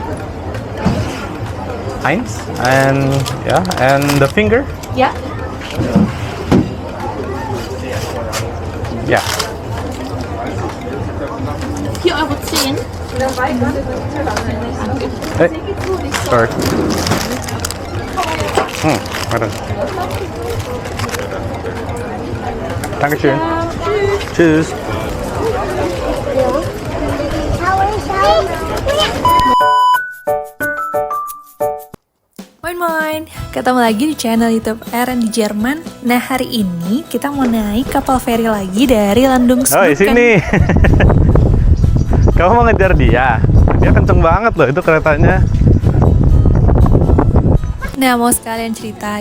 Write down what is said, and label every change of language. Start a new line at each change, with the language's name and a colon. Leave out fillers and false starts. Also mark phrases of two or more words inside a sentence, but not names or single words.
English: Eins. And the finger? Yeah. Yeah. Here I would say in. Hey. Sorry.
German: Warte. Dankeschön. Tschüss. Moin,
Indonesian: ketemu lagi di channel YouTube Eren di Jerman. Nah, hari ini kita mau naik kapal feri lagi dari Oh, di Landungsbrücken. sini. Kamu mau ngejar dia? Dia kenceng banget loh itu keretanya. Nah, mau sekalian cerita.